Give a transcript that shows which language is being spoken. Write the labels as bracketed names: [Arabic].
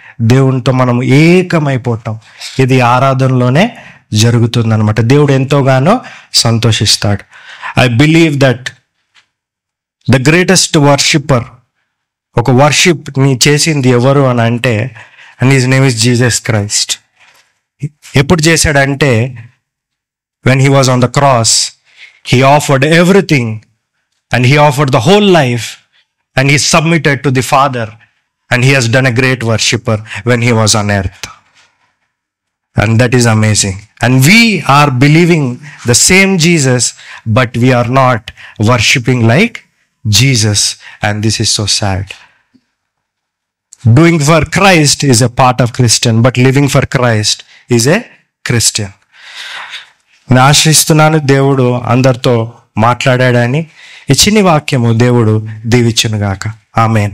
[Telugu] దేవునితో మనం ఏకమైపోతాం. ఇది ఆరాధనలోనే జరుగుతుంది అనమాట. దేవుడు ఎంతోగానో సంతోషిస్తాడు. [English] I believe that the greatest worshipper, [Telugu] ఒక వర్షిప్ ని చేసింది ఎవరు అని అంటే, [English] And his name is Jesus Christ. [Telugu] ఎప్పుడు చేశాడంటే, [English] when he was on the cross, he offered everything and he offered the whole life and he submitted to the Father, and he has done a great worshipper when he was on earth. And that is amazing. And we are believing the same Jesus, but we are not worshiping like Jesus, and this is so sad. Doing for Christ is a part of Christian, but living for Christ is a Christian. [Telugu] నేను ఆశ్రయిస్తున్నాను దేవుడు అందరితో మాట్లాడాడని. ఈ చిన్ని వాక్యము దేవుడు దీవించును గాక. ఆమేన్.